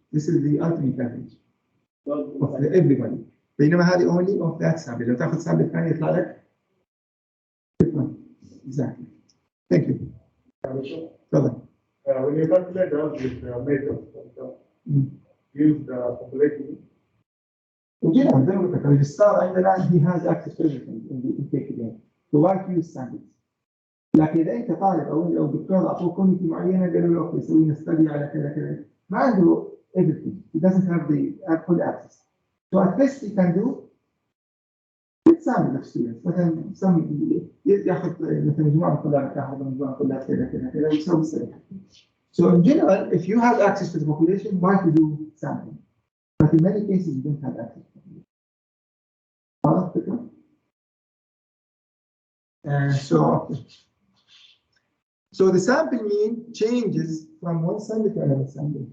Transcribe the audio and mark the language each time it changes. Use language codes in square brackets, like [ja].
[en] This is the ultimate average of everybody. [ar] بينما هذه [en] only of that sample. [ar] لو تاخذ sample ثاني يطلع لك different. [en] Exactly. Thank you. [ar] تفضل. [en] When you calculate the average method, use the population. In general, [ar] زي ما قلت لك الريجستrar عندنا [en] he has access to everything in the intake again. So why to use samples؟ [ar] لكن إذا أنت طالب أو دكتور أعطوه كوميتي معينة قالوا له أوكي سوي لنا ستدي على كذا كذا ما عنده everything. [en] He doesn't have the full access. So at best he can do sample of students. [ar] مثلا ياخذ مثلا مجموعة كلها تاخذ مجموعة كلها كذا كذا كذا ويسوي سرعة. [en] So in general, if you have access to the population, why to do sampling? But in many cases, you don't have access to the population. So the sample mean changes from one sample to another sample.